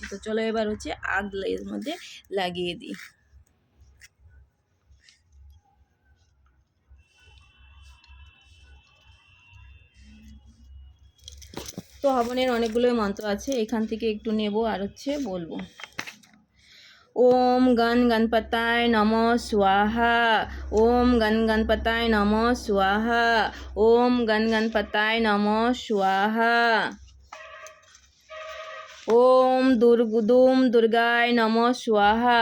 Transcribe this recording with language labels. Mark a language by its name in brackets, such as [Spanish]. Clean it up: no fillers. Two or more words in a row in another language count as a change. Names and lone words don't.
[Bangla] তো চলো এবার হচ্ছে আগ এর মধ্যে লাগিয়ে দিই। তো হবনের অনেকগুলোই মন্ত্র আছে, এখান থেকে একটু নেব আর হচ্ছে বলবো। [Sanskrit] ओम गण गणपताय नमः स्वाहा। ओम गण गणपताय नमः स्वाहा। ओम गण गणपताय नमः स्वाहा। ओम धूम दुर्गाय नमः स्वाहा।